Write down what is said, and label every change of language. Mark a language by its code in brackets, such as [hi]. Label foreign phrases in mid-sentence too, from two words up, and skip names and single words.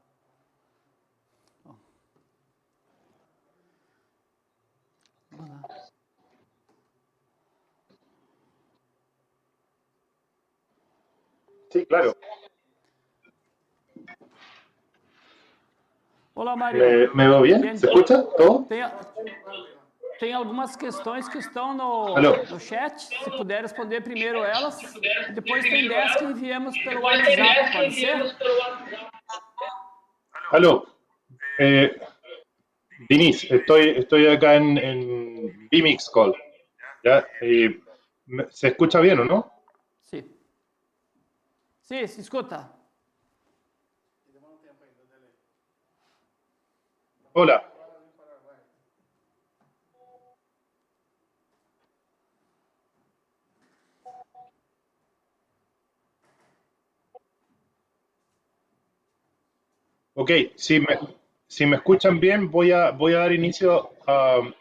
[pt] Vamos lá. [es] Sí, claro. [pt] Olá, Mário. [es] ¿Me veo bien? ¿Se escucha todo? [pt] Tem algumas questões que estão no chat, se puder responder primeiro elas, e depois tem 10 que enviamos pelo WhatsApp, pode ser? [es] Aló, Denise, estoy acá en Vmix Call. ¿Ya? ¿Se escucha bien o no? [pt] Sim. Sim, se escuta. [es] Hola. Ok, si me escuchan bien, voy a dar inicio a...